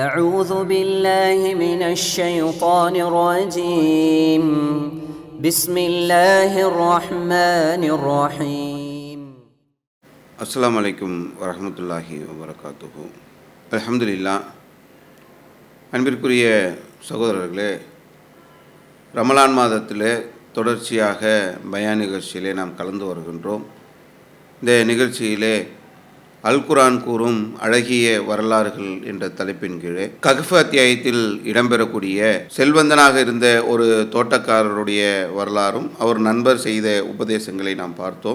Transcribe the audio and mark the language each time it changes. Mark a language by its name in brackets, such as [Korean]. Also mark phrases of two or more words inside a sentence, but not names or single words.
[Arabic] أعوذ بالله من الشيطان الرجيم بسم الله الرحمن الرحيم السلام عليكم ورحمة الله وبركاته. அல்ஹம்துலில்லாஹ். [Tamil] அன்பிற்குரிய சகோதரர்களே, ரமலான் மாதத்தில் தொடர்ச்சியாக பயான் நிகழ்ச்சியிலே நாம் கலந்து வருகின்றோம். இந்த நிகழ்ச்சியிலே அல் குர்ஆன் கூறும் அழகிய வரலாறுகள் என்ற தலைப்பின் கீழே கஹ்ஃப் அத்தியாயத்தில் இடம்பெறக்கூடிய செல்வந்தனாக இருந்த ஒரு தோட்டக்காரருடைய வரலாறும் அவர் நண்பர் செய்த உபதேசங்களை நாம் பார்த்தோம்.